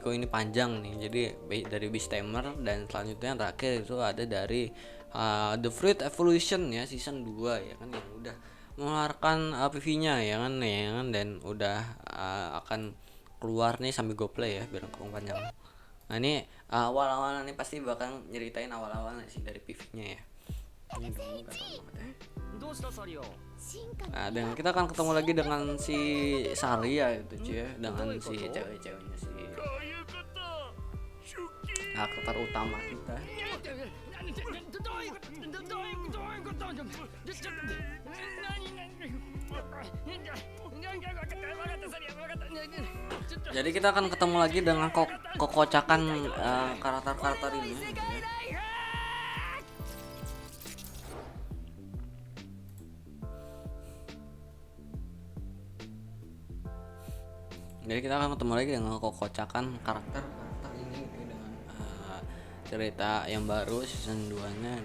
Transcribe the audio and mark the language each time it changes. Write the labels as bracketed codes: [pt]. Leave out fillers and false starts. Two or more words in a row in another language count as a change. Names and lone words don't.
[id] Kok ini panjang nih, jadi dari Beastamer. Dan selanjutnya yang terakhir itu ada dari The Fruit Evolution ya, season 2 ya kan, yang udah mengeluarkan PV-nya ya kan, dan udah akan keluar nih sambil [en] go play [id] ya biar kurang panjang. Nah ini awal-awal nih pasti bakal nyeritain awal-awal sih dari PV-nya ya. Ini dulu gak tau banget ya. [ja] どうしたサリオ [id] Nah, dan kita akan ketemu lagi dengan si Saria gitu cuy ya, dengan si cewek-ceweknya si [ja] こういうこと [id] karakter utama kita. [ja] どういうこと何分かったサリオ分かった [id] Jadi kita akan ketemu lagi dengan kekocakan karakter-karakter ini gitu ya. Jadi kita akan ketemu lagi dengan kekocakan karakter ini gitu, dengan cerita yang baru season 2 nya.